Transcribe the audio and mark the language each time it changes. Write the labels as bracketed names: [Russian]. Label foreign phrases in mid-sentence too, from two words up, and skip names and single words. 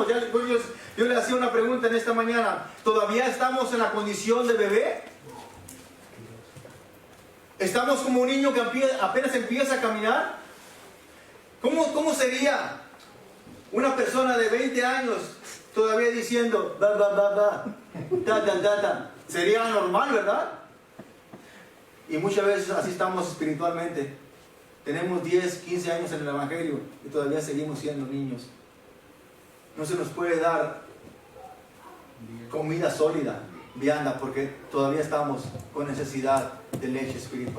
[Spanish] Yo le hacía una pregunta en esta mañana. ¿Todavía estamos en la condición de bebé? ¿Estamos como un niño que apenas empieza a caminar? ¿Cómo sería una persona de 20 años todavía diciendo ba, ba, ba, ba, ta, ta, ta, ta? Sería normal, ¿verdad? Y muchas veces así estamos espiritualmente. Tenemos 10, 15 años en el Evangelio y todavía seguimos siendo niños. No se nos puede dar comida sólida, vianda, porque todavía estamos con necesidad de leche espiritual.